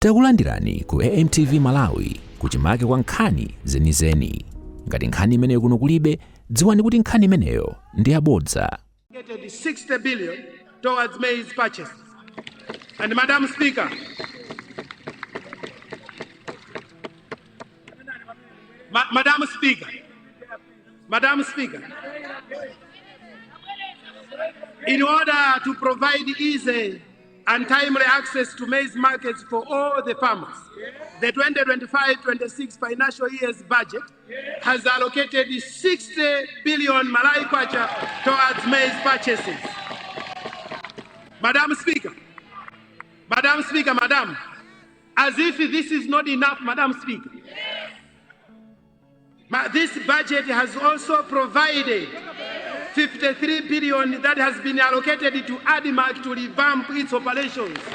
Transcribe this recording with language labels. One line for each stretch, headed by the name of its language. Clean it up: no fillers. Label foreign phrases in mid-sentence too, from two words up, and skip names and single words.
Nyanja: Takulandirani ku AMTV Malawi kuchimake kwa nkhani zenizeni. Ngati nkhani imeneyo kuno kulibe, dziwani kuti nkhani imeneyo ndi yabodza.
English: 60 billion towards maize purchases. And Madam Speaker, Madam Speaker, in order to provide easy and timely access to maize markets for all the farmers, the 2025-26 financial year's budget has allocated 60 billion Malawi kwacha towards maize purchases. Madam Speaker, as if this is not enough, Madam Speaker, this budget has also provided 53 billion that has been allocated to ADMAC to revamp its operations.